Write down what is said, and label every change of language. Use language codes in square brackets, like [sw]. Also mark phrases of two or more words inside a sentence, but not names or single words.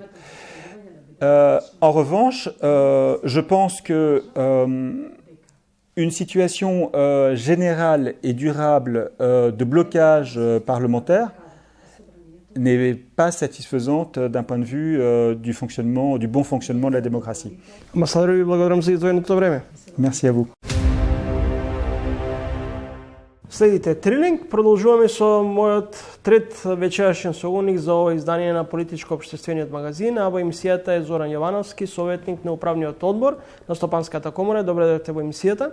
[fr] En revanche, je pense que une situation générale et durable de blocage parlementaire n'est pas satisfaisante d'un point de vue du bon fonctionnement de la démocratie. [mk] Амбасадор, ви благодарам за издвоеното време. [fr] Merci à vous. [mk] Следите Трилинг, продолжуваме со мојот трет вечерашен соговорник за ова издание на Политичко-општествениот магазин, а во емисијата е Зоран Јовановски, советник на управниот одбор на Стопанската комора. Добре дојдовте во емисијата.